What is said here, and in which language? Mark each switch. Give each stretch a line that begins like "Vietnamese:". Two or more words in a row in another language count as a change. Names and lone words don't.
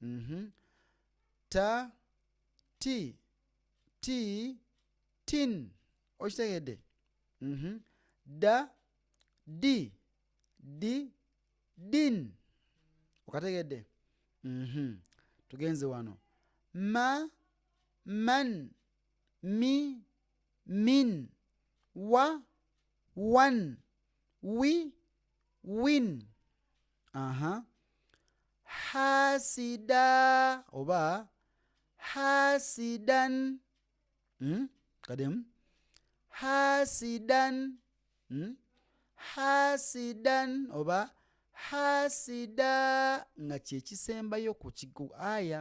Ganda: Ta, ti, tin. Okitegedde? Da, di, din. Okategedde? Tugenze wano. Ma, man, mi, min. Wa, wan. Wi, win. Hasida oba hasidan. Kadem hasidan. Hasidan oba hasida nga kyekisembayo ku aya.